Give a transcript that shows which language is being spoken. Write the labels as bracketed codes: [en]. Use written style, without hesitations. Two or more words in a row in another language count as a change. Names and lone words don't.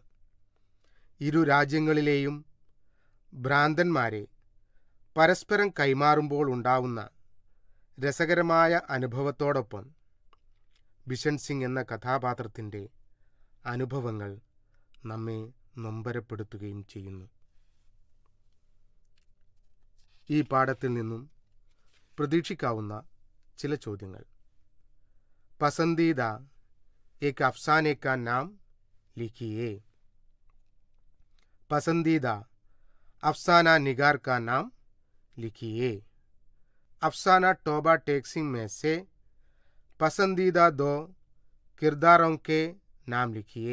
[ml] ഇരു രാജ്യങ്ങളിലെയും ഭ്രാന്തന്മാരെ പരസ്പരം കൈമാറുമ്പോൾ ഉണ്ടാവുന്ന രസകരമായ അനുഭവത്തോടൊപ്പം ബിഷൻ സിംഗ് എന്ന കഥാപാത്രത്തിൻ്റെ അനുഭവങ്ങൾ നമ്മെ നൊമ്പരപ്പെടുത്തുകയും ചെയ്യുന്നു. ഈ പാഠത്തിൽ നിന്നും പ്രതീക്ഷിക്കാവുന്ന ചില ചോദ്യങ്ങൾ. [ur] پسندیدہ ایک افسانے کا نام لکھیے. پسندیدہ افسانہ نگار کا نام لکھیے. افسانہ توبہ ٹیکسنگ میں سے پسندیدہ دو کرداروں کے نام لکھیے.